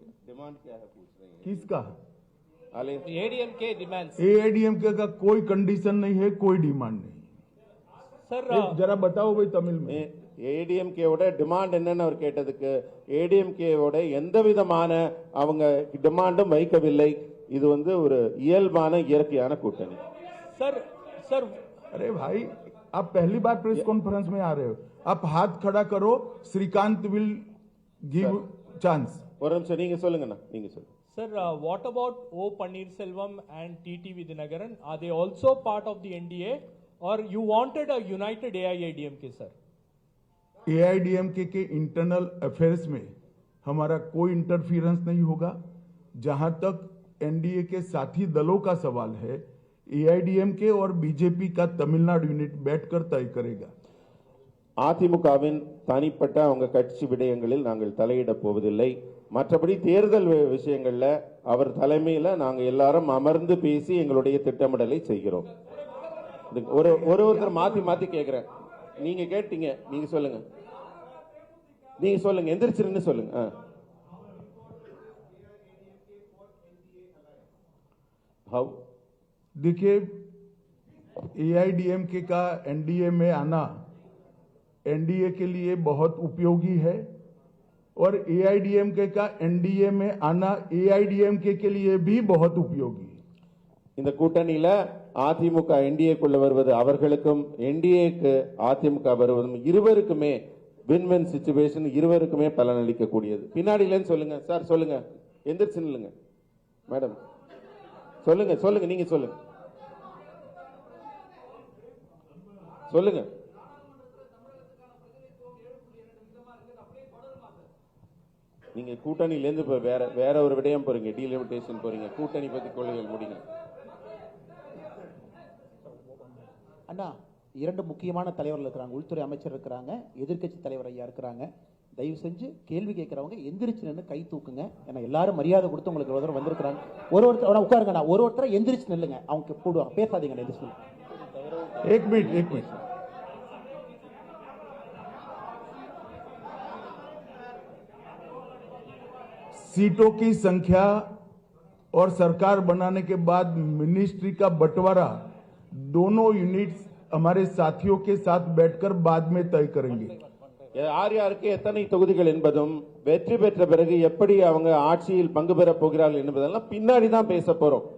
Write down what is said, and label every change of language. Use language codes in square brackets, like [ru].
[hi] Demand क्या है पूछ रहे हैं? किसका [en] ADMK demands. [hi] एआईडीएमके का कोई कंडीशन नहीं है, कोई डिमांड नहीं. [en] Sir, [hi] जरा बताओ भाई तमिल में. [ta] ஏடிஎம்கேவோட டிமாண்ட் என்னன்னு அவர் கேட்டதுக்கு ஏடிஎம்கேவோட எந்த விதமான அவங்க டிமாண்டும் வைக்கவில்லை. இது ஒரு இயல்பான இயற்கையான கூட்டணி. [en] sir, [hi] अरे भाई आप पहली बार प्रेस कॉन्फ्रेंस में आ रहे हो. आप हाथ खड़ा करो, श्रीकांत [en] Will give chance. [ta] ஒரு நிமிஷம் நீங்க சொல்லுங்கண்ணா, நீங்க சொல்லுங்க. [en] Sir, what about O Pannirselvam and TT Vidyanagaran? Are they also part of the NDA, or you wanted a united AIADMK, sir? [hi] AIADMK के इंटरनल अफेयर्स में हमारा कोई इंटरफियरेंस नहीं होगा. जहां तक एनडीए के साथी दलों का सवाल है, एआईडीएमके और बीजेपी का तमिलनाडु यूनिट बैठकर तय करेगा. [ta] அதிமுகவின் தனிப்பட்ட அவங்க கட்சி விடயங்களில் நாங்கள் தலையிட போவதில்லை. மற்றபடி தேர்தல் விஷயங்கள்ல அவர் தலைமையில நாங்க எல்லாரும் அமர்ந்து பேசி எங்களுடைய திட்டமிடலை செய்கிறோம். ஒருத்தர் மாத்தி மாத்தி கேட்கிறேன். நீங்க கேட்டீங்க, நீங்க சொல்லுங்க, நீங்க சொல்லுங்க, எந்திரிச்சிருன்னு சொல்லுங்க. [en] how [hi] देखिए, एआईडीएमके का एनडीए में आना एनडीए के लिए बहुत उपयोगी है और एआईडीएमके का एनडीए में आना एआईडीएमके के लिए भी बहुत उपयोगी है. [ta] இந்த கூட்டணியில அதிமுக என்டிஏக்குள்ள வருவது அவர்களுக்கும் என்டிஏக்கு அதிமுக வருவதும் இருவருக்குமே வின்-வின் சிச்சுவேஷன், இருவருக்குமே பலனளிக்க கூடியது. பின்னாடியிலன்னு சொல்லுங்க சார், சொல்லுங்க, எந்திரிச்சு நில்லுங்க மேடம், சொல்லுங்க சொல்லுங்க, நீங்க சொல்லுங்க சொல்லுங்க. நீங்க கூட்டணியில இருந்து இப்ப வேற ஒரு விடயம் போறீங்க, டீலிமிட்டேஷன் போறீங்க. கூட்டணி பத்தி கொள்கைகள் முடிங்க. அண்ணா, இரண்டு முக்கியமான தலைவர்கள் இருக்கிறாங்க. உள்துறை அமைச்சர் இருக்கிறாங்க, எதிர்க்கட்சி தலைவர் ஐயா இருக்கிறாங்க. தயவு செஞ்சு கேள்வி கேட்கறவங்க எந்திரிச்சு நின்று கை தூக்குங்க. ஏன்னா எல்லாரும் மரியாதை கொடுத்து உங்களுக்கு ஒரு தடவை வந்திருக்கிறாங்க. ஒருத்தர் உட்காருங்கண்ணா, ஒருத்தரை எந்திரிச்சு நில்லுங்க. அவங்க போடுவாங்க, பேசாதீங்க. எந்திரிச்சு [hi] एक मिनट सीटों की संख्या और सरकार बनाने के बाद मिनिस्ट्री का बंटवारा दोनों यूनिट्स हमारे साथियों के साथ बैठकर बाद में तय करेंगे. [ta] யார் யாருக்கு எத்தனை தொகுதிகள் என்பதும் வெற்றி பெற்ற பிறகு எப்படி அவங்க ஆட்சியில் பங்கு பெற போகிறார்கள் என்பதெல்லாம் பின்னாடி தான் பேச போறோம்.